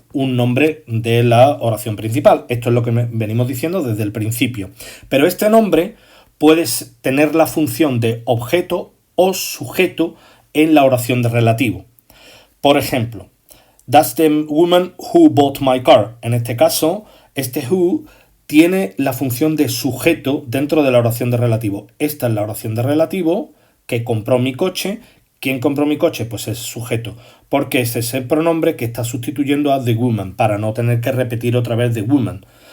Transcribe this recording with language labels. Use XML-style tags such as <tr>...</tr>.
<es>un nombre de la oración principal. Esto es lo que venimos diciendo desde el principio. Pero este nombre puede tener la función de objeto o sujeto en la oración de relativo. Por ejemplo,</es> <en>that's the woman who bought my car.</en> <es>En este caso, este who tiene la función de sujeto dentro de la oración de relativo. Esta es la oración de relativo, que compró mi coche. ¿Quién compró mi coche? Pues es sujeto, porque ese es el pronombre que está sustituyendo a the woman, para no tener que repetir otra vez the woman.</es>